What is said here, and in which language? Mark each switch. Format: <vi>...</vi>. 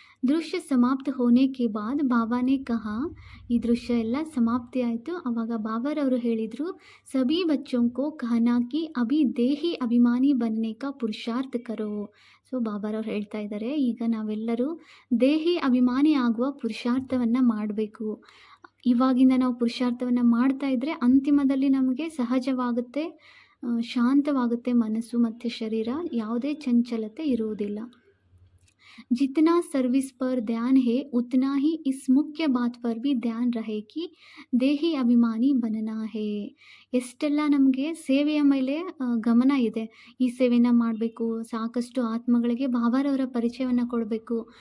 <hi>दृश्य समाप्त होने के बाद बाबा ने कहा,</hi> <kn>ಈ ದೃಶ್ಯ ಎಲ್ಲ ಸಮಾಪ್ತಿ ಆಯಿತು. ಆವಾಗ ಬಾಬಾರವರು ಹೇಳಿದರು,</kn> <hi>ಸಭಿ ಬಚ್ಚೋं को कहना कि अभी देही अभिमानी बनने का पुरुषार्थ करो.</hi> <kn>ಸೊ ಬಾಬಾರವ್ರು ಹೇಳ್ತಾ ಇದ್ದಾರೆ, ಈಗ ನಾವೆಲ್ಲರೂ ದೇಹಿ ಅಭಿಮಾನಿ ಆಗುವ ಪುರುಷಾರ್ಥವನ್ನು ಮಾಡಬೇಕು. ಇವಾಗಿಂದ ನಾವು ಪುರುಷಾರ್ಥವನ್ನು ಮಾಡ್ತಾ ಇದ್ದರೆ ಅಂತಿಮದಲ್ಲಿ ನಮಗೆ ಸಹಜವಾಗುತ್ತೆ, ಶಾಂತವಾಗುತ್ತೆ ಮನಸ್ಸು ಮತ್ತು ಶರೀರ, ಯಾವುದೇ ಚಂಚಲತೆ ಇರುವುದಿಲ್ಲ.</kn> <hi>जितना सर्विस पर ध्यान है उतना ही इस मुख्य बात पर भी ध्यान रहे कि ದೇಹಿ ಅಭಿಮಾನಿ बनना है.</hi> <kn>ಎಷ್ಟೆಲ್ಲ ನಮಗೆ ಸೇವೆಯ ಮೇಲೆ ಗಮನ ಇದೆ, ಈ ಸೇವೆನ ಮಾಡಬೇಕು, ಸಾಕಷ್ಟು ಆತ್ಮಗಳಿಗೆ ಬಾಬಾರವರ ಪರಿಚಯವನ್ನು ಕೊಡಬೇಕು.</kn>